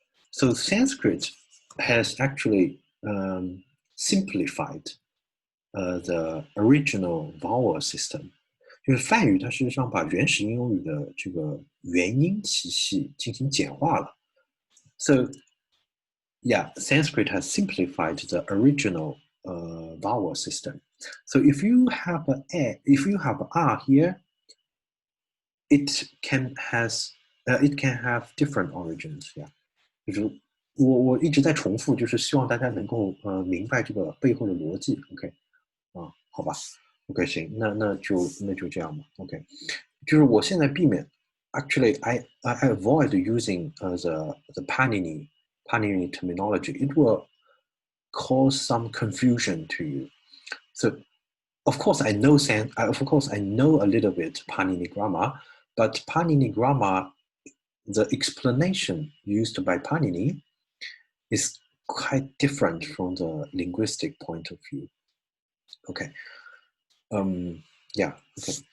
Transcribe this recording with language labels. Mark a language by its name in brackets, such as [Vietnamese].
[English] So Sanskrit has actually simplified the original vowel system. [Chinese] 就是梵语它事实上把原始印欧语的这个元音体系进行简化了。 [English] So yeah, Sanskrit has simplified the original vowel system. So if you have R here, it can have different origins. [Chinese] Yeah， 就是我一直在重复，就是希望大家能够明白这个背后的逻辑。 OK， 好吧。OK， 行，那就这样吧。 [English] OK， [Chinese] 就是我现在避免 [English] ，actually I avoid using the Panini terminology. It will cause some confusion to you. So of course I know a little bit Panini grammar, but Panini grammar, the explanation used by Panini is quite different from the linguistic point of view. Okay. Yeah, okay.